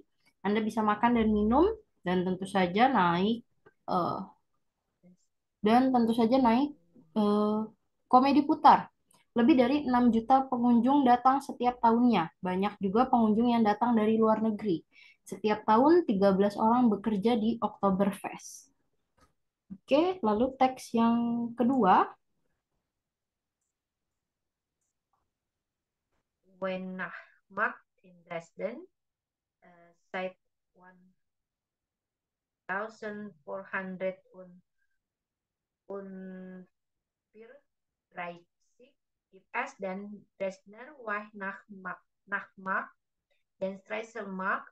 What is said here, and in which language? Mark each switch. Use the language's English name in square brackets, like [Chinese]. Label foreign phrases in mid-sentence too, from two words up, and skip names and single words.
[Indonesian] Anda bisa makan dan minum dan tentu saja naik eh, eh, komedi putar. Lebih dari 6 juta pengunjung datang setiap tahunnya. Banyak juga pengunjung yang datang dari luar negeri. Setiap tahun 13 orang bekerja di Oktoberfest. Oke, lalu teks yang kedua. [German] Weihnachtsmarkt in Dresden seit 1434 gibt es den Dresdner Weihnachtsmarkt, den Streiselmarkt.